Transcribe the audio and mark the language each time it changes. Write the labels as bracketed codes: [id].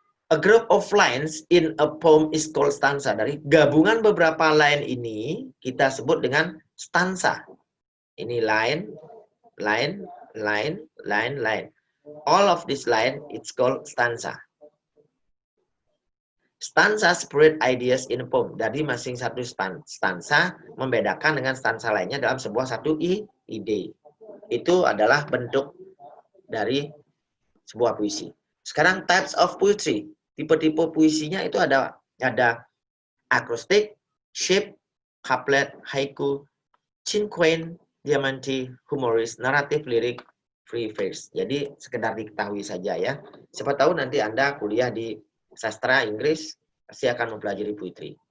[en] A group of lines in a poem is called stanza. [id] Dari gabungan beberapa line ini kita sebut dengan stanza. Ini line. [en] All of this line, it's called stanza. Stanza separate ideas in a poem. [id] Dari masing satu stanza membedakan dengan stanza lainnya dalam sebuah satu ide. Itu adalah bentuk dari sebuah puisi. Sekarang [en] types of poetry. [id] Tipe-tipe puisinya itu ada akrostik, shape, couplet, haiku, cinquain, diamante, humoris, naratif, lirik, free verse. Jadi sekedar diketahui saja, ya. Siapa tahu nanti Anda kuliah di sastra Inggris pasti akan mempelajari puisi.